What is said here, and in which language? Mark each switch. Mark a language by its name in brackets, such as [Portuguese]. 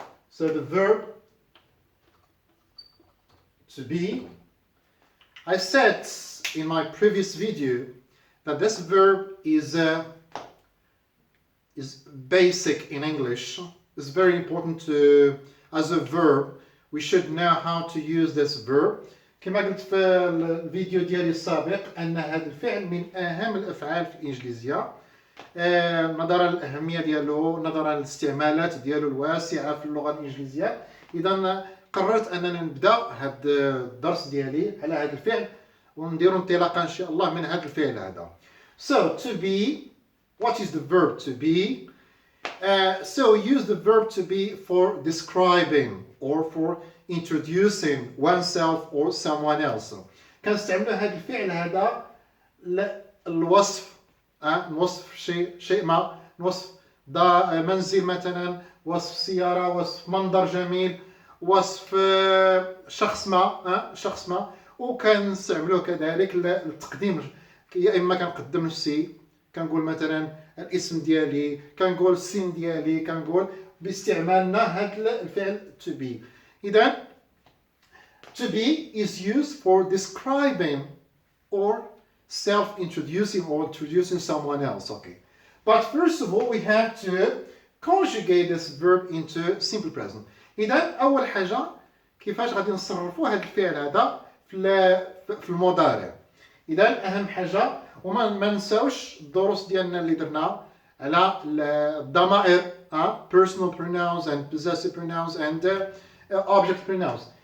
[English] So the verb to be. I said in my previous video that this verb is basic in English. It's very important to, as a verb, we should know how to use this verb. [Arabic] كما قلت في الفيديو ديالي السابق ان هذا الفعل من اهم الافعال في الانجليزيه نظرا للاهميه ديالو، نظرا للاستعمالات ديالو الواسعه في اللغه الانجليزيه. اذا قررت اننا نبدا هذا الدرس ديالي على هذا الفعل ونديروا انطلاقه ان شاء الله من هذا الفعل هذا. [English] So to be, what is the verb to be? So we use the verb to be for describing or for introducing oneself or someone else. [Arabic] كنستعملوا هذا الفعل هذا للوصف، نوصف شيء ما، نوصف منزل مثلا، وصف سيارة، وصف منظر جميل، وصف شخص ما، وكنستعملوه كذلك للتقديم. يا اما كنقدم نفسي، كنقول مثلا الاسم ديالي، كنقول السن ديالي، كنقول باستعمالنا هذا الفعل to be. [English] إذن to be is used for describing or self-introducing or introducing someone else. Okay. But first of all we have to conjugate this verb into simple present. [Arabic] إذن أول حاجة كيفاش غادي نصرفوا هذا الفعل هذا في المضارع. إذن أهم حاجة وما ننساوش الدروس ديالنا اللي درنا على الضمائر [English] personal pronouns and possessive pronouns and object pronouns.